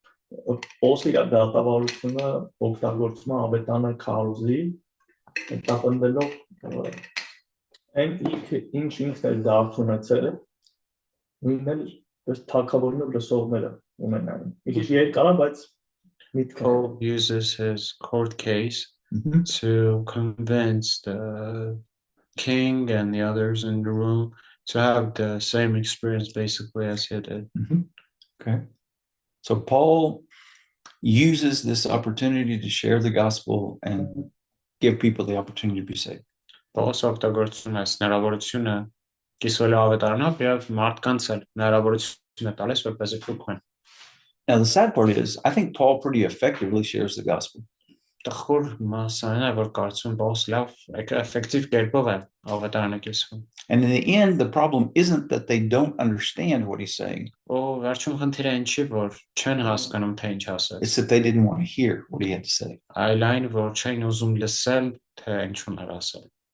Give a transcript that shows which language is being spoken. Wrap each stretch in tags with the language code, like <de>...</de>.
<hy>Պողոսը իր դատավարությունը օգտագործում է ավետարանը քարոզի, հետապնդելով այն ինքն է դարձ ունեցել, նույնն էլ ըստ թագավորն ու լսողները ունենային։ Մի քիչ երկար է, բայց միտքը</hy> <en>Paul uses his court case to convince the king and the others in the room to have the same experience basically as he did. Okay. So Paul uses this opportunity to share the gospel and give people the opportunity to be saved.</en> <hy>Պողոս օգտագործում է այս հնարավորությունը կիսվելու ավետարանով եւ մարդկանց էլ հնարավորություն է տալիս որպեսզի փոխեն։</hy> <en>Now the sad part is, I think Paul pretty effectively shares the gospel.</en> <hy>Տխուր մասն է, որ կարծում Պողոս լավ, էֆեկտիվ կերպով է ավետարանը կիսվում։</hy> <en>And in the end, the problem isn't that they don't understand what he's saying.</en> <hy>Ու վերջում խնդիրը ինչի որ չեն հասկանում թե ինչ ասել։</hy> <en>It's that they didn't want to hear what he had to say.</en> <hy>Այլ այն որ չեն ուզում լսել թե ինչ ուներ ասել։</hy>